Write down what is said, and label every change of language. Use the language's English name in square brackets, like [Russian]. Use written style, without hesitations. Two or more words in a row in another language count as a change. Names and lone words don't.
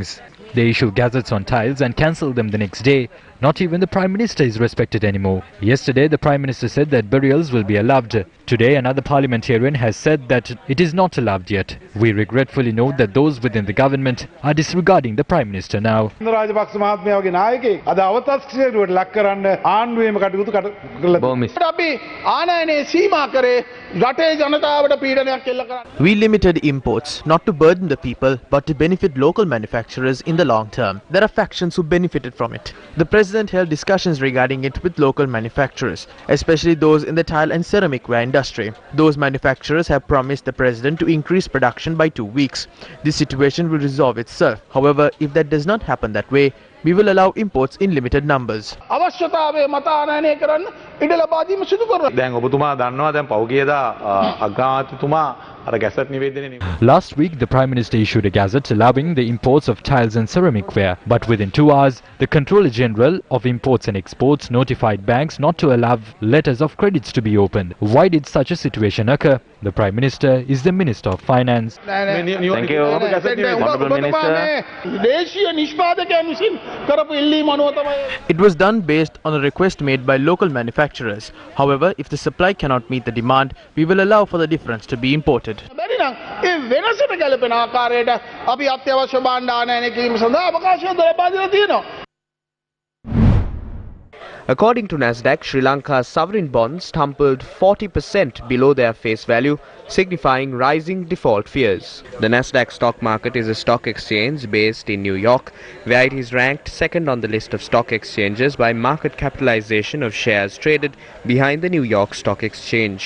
[English] They issue gazettes on tiles and cancel them the next day. Not even the Prime Minister is respected anymore. Yesterday, the Prime Minister said that burials will be allowed. Today, another parliamentarian has said that it is not allowed yet. We regretfully note that those within the government are disregarding the Prime Minister now. [Sinhala] රාජපක්ෂ මහත්මයාගේ නායකයෙක් අද අවතක්සේරුවට ලක් කරන්න ආණ්ඩුවේම කටයුතු කළා. අපි ආනයනේ සීමා කරේ රටේ ජනතාවට පීඩනයක් එල්ල කරන්න. [English] We limited imports not to burden the people but to benefit local manufacturers in the long term. There are factions who benefited from it. The President held discussions regarding it with local manufacturers, especially those in the tile and ceramic ware industry. Those manufacturers have promised the President to increase production by 2 weeks. This situation will resolve itself. However, if that does not happen that way, we will allow imports in limited numbers. [Sinhala] අවශ්‍යතාවය මත ආනයනය කරන්න ඉඩ ලබා දීම සිදු කරනවා. දැන් ඔබතුමා දන්නවා දැන් පෞගියදා අග්‍රාමාත්‍යතුමා අර ගැසට් නිවේදනය. [English] Last week, the Prime Minister issued a gazette allowing the imports of tiles and ceramic ware. But within 2 hours, the Controller General of Imports and Exports notified banks not to allow letters of credits to be opened. Why did such a situation occur? The Prime Minister is the Minister of Finance. Thank you, Honourable Minister. It was done based on a request made by local manufacturers. However, if the supply cannot meet the demand, we will allow for the difference to be imported. [Sinhala] ඒ වෙනසට ගැලපෙන ආකාරයට අපි අත්‍යවශ්‍ය භාණ්ඩ ආනයනය කිරීම සඳහා අවකාශය ලබා දීලා තියෙනවා. [English] According to Nasdaq, Sri Lanka's sovereign bonds tumbled 40% below their face value, signifying rising default fears. The Nasdaq stock market is a stock exchange based in New York, where it is ranked second on the list of stock exchanges by market capitalization of shares traded behind the New York Stock Exchange.